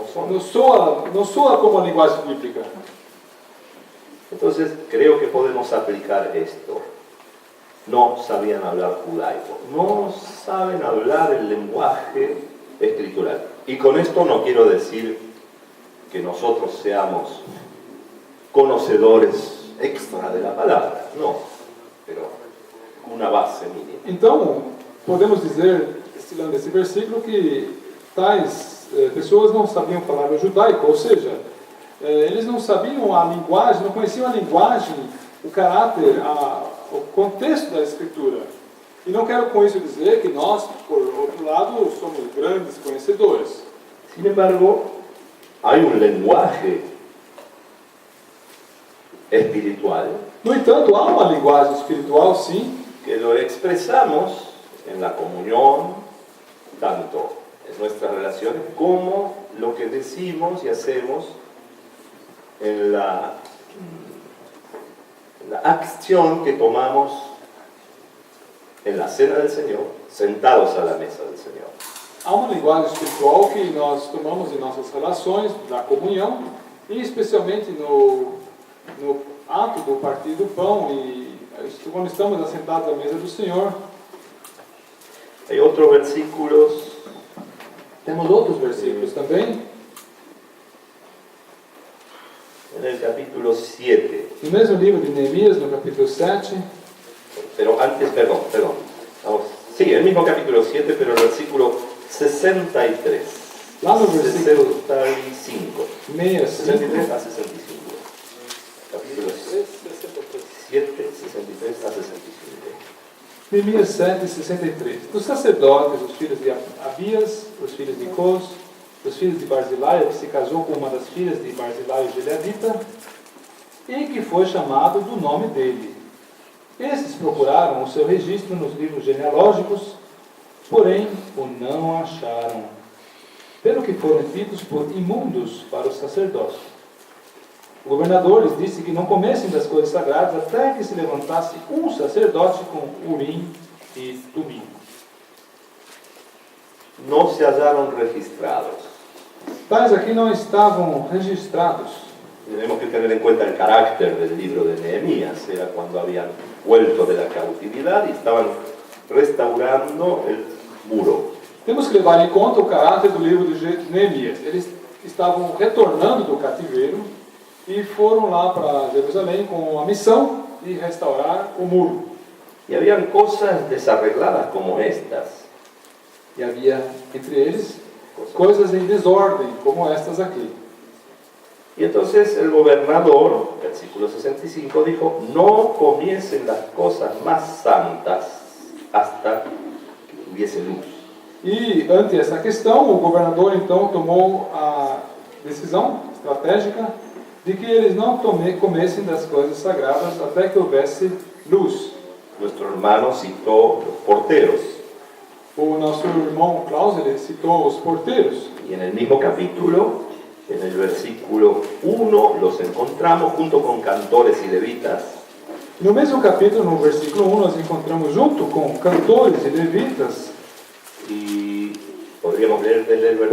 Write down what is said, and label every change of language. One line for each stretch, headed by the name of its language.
Portuguese: não soa como a linguagem bíblica.
Spanish: Entonces creo que podemos aplicar esto. No sabían hablar judaico, no saben hablar el lenguaje escritural. Y con esto no quiero decir que nosotros seamos conocedores extra de la palabra, no, pero una base mínima.
Portuguese: Então, podemos dizer, estilando esse versículo, que tais pessoas não sabiam falar o judaico, ou seja, eles não sabiam a linguagem, não conheciam a linguagem, o caráter, o contexto da Escritura. E não quero com isso dizer que nós, por outro lado, somos grandes conhecedores.
Spanish: Sin embargo, hay un lenguaje espiritual
Portuguese: No entanto, há uma linguagem espiritual, sim,
Spanish: que lo expresamos en la comunión, tanto en nuestras relaciones como lo que decimos y hacemos en la acción que tomamos en la cena del Señor, sentados a la mesa del Señor.
Portuguese: há uma linguagem espiritual que nós tomamos em nossas relações, da comunhão, e especialmente no ato do partir do pão e quando estamos assentados à mesa do Senhor.
Spanish: Hay otros versículos,
Portuguese: Temos outros versículos também.
Spanish: en el capítulo 7,
Portuguese: No mesmo livro de Neemias, no capítulo 7,
Spanish: pero antes, perdón, vamos, sí, el mismo capítulo 7, pero el versículo 63,
Portuguese: lá no versículo 65, 65, 63 a 65, capítulo 7, 63 a 65. Neemias 7, 63. Dos sacerdotes, os filhos de Abias, os filhos de Cos, os filhos de Barzilai, que se casou com uma das filhas de Barzilai, o gileadita, e que foi chamado do nome dele. Esses procuraram o seu registro nos livros genealógicos, porém o não acharam, pelo que foram tidos por imundos para o sacerdócio. O governador lhes disse que não comessem das coisas sagradas até que se levantasse um sacerdote com Urim e Tumim.
Spanish: No se hallaron registrados.
Portuguese: Tais aqui não estavam registrados.
Spanish: Tenemos que tener en cuenta el carácter del libro de Nehemías. Era cuando habían vuelto de la cautividad y estaban restaurando el muro.
Portuguese: Temos que levar em conta o caráter do livro de Neemias. Eles estavam retornando do cativeiro e foram lá para Jerusalém com a missão de restaurar o muro.
Spanish: Y habían cosas desarregladas como estas.
Portuguese: E havia entre eles coisas em desordem, como estas aqui.
Spanish: Y entonces el gobernador, versículo 65, dijo, no comiesen las cosas más santas hasta que hubiese luz.
Portuguese: E ante essa questão, o governador então tomou a decisão estratégica de que eles não comessem das coisas sagradas até que houvesse luz.
Spanish: Nuestro hermano citó los porteros.
Portuguese: O nosso irmão Klaus, ele citou os porteiros.
Spanish: Y en el mismo capítulo, en el versículo 1, los encontramos junto con cantores y levitas.
Portuguese: No mesmo capítulo, no versículo 1, nós encontramos junto com cantores e levitas
Spanish: Y podríamos leer desde el